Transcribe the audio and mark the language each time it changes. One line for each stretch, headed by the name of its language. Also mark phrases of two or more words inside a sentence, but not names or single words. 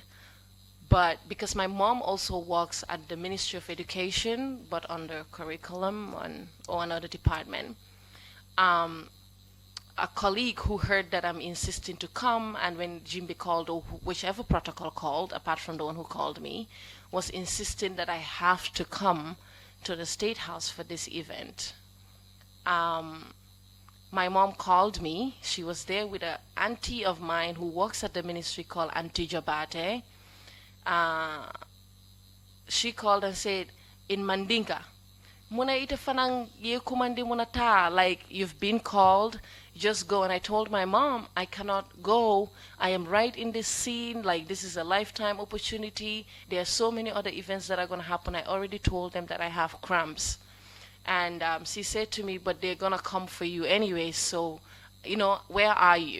English: But because my mom also works at the Ministry of Education, but under curriculum or another department, a colleague who heard that I'm insisting to come, and when Jimbe called, or whichever protocol called, apart from the one who called me, was insisting that I have to come to the State House for this event. My mom called me. She was there with an auntie of mine who works at the ministry called Auntie Jabate. She called and said, in Mandinka,
Mandingo: Muna ite fanang ye kumandi muna ta,
English: like you've been called, just go. And I told my mom, I cannot go. I am right in this scene, like this is a lifetime opportunity. There are so many other events that are going to happen. I already told them that I have cramps. And she said to me, but they're going to come for you anyway, so, where are you?